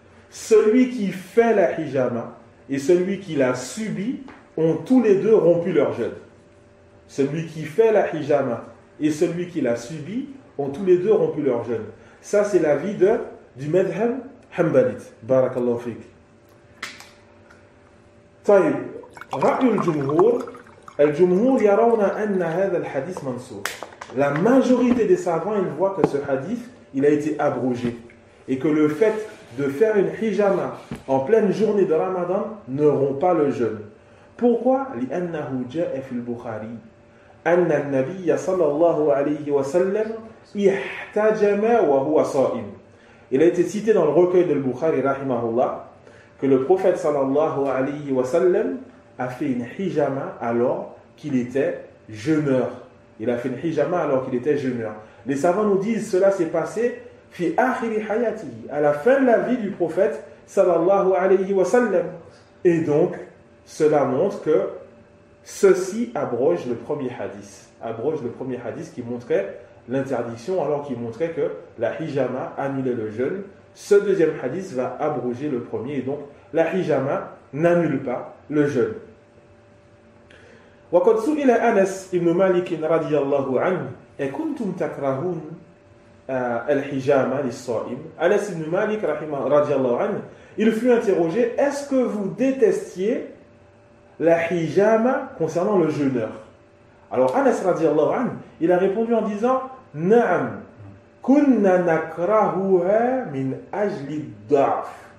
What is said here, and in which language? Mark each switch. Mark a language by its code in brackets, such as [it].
[fr] Celui qui fait la hijama et celui qui l'a subi ont tous les deux rompu leur jeûne. Celui qui fait la hijama et celui qui l'a subi ont tous les deux rompu leur jeûne. Ça c'est l'avis du madhhab hanbalite. [ar] Barakallahu fik. طيب رأي الجمهور يرون أن هذا الحديث منسوخ. [fr] La majorité des savants, ils voient que ce hadith, il a été abrogé. Et que le fait de faire une hijama en pleine journée de Ramadan ne rompt pas le jeûne. Pourquoi? [ar] لأنه جاء في البخاري أن النبي صلى الله عليه وسلم احتجم وهو صائم. [fr] Il a été cité dans le recueil de Bukhari rahimahullah que le prophète sallallahu alayhi wa sallam a fait une hijama alors qu'il était jeûneur. Il a fait une hijama alors qu'il était jeûneur. Les savants nous disent cela s'est passé [ar] fi akhiri hayatihi, [fr] à la fin de la vie du prophète sallallahu alayhi wa sallam. Et donc cela montre que ceci abroge le premier hadith qui montrait l'interdiction alors qu'il montrait que la hijama annulait le jeûne. Ce deuxième hadith va abroger le premier et donc la hijama n'annule pas le jeûne. [ar] وقد سئل أنس بن مالك رضي الله عنه أكنتم تكرهون الحجامة للصائم. [fr] Anas ibn Malik رضي الله عنه, il fut interrogé, est-ce que vous détestiez la hijama concernant le jeûneur? Alors Anas radiallahu anhu, il a répondu en disant [ar] Na'am, kunna nakrahuha min ajli da'af.